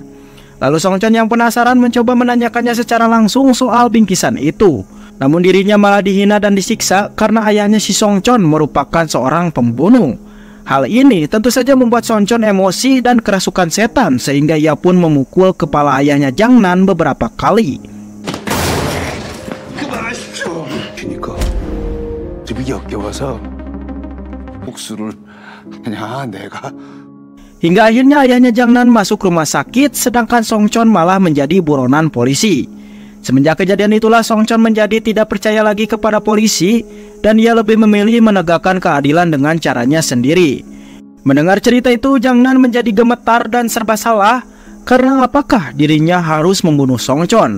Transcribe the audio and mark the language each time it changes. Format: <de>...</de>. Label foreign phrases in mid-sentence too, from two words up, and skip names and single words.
<id>Lalu Song Chon yang penasaran mencoba menanyakannya secara langsung soal bingkisan itu. Namun dirinya malah dihina dan disiksa karena ayahnya si Song Chon merupakan seorang pembunuh. Hal ini tentu saja membuat Song Chon emosi dan kerasukan setan sehingga ia pun memukul kepala ayahnya Jang Nan beberapa kali.</id> <ko>그러니까 집이 역겨워서 복수를 하냐 내가.</ko> <id>Hingga akhirnya ayahnya Jang Nan masuk rumah sakit, sedangkan Song Chon malah menjadi buronan polisi. Semenjak kejadian itulah Song Chon menjadi tidak percaya lagi kepada polisi dan ia lebih memilih menegakkan keadilan dengan caranya sendiri. Mendengar cerita itu, Jang Nan menjadi gemetar dan serba salah karena apakah dirinya harus membunuh Song Chon.</id>